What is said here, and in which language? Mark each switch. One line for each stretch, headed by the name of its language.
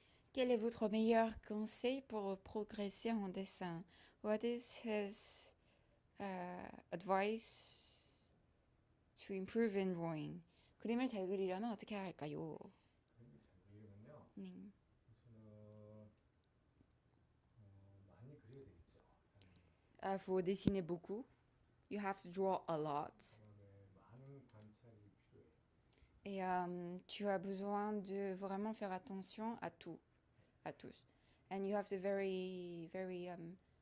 French: Quel est votre meilleur conseil pour progresser en dessin?
English: What is his advice to improve in drawing?
Korean: 그림을 잘 그리려면 어떻게 해야 할까요? 그림을 잘 그리려면요. 네. 우선은 많이 그려야 되겠죠.
French: Faut dessiner beaucoup.
English: You have to draw a lot.
Korean: 그다음에 많은 관찰이 필요해요.
French: Et tu as besoin de vraiment faire attention à tout, à tous.
English: And you have to very 관찰.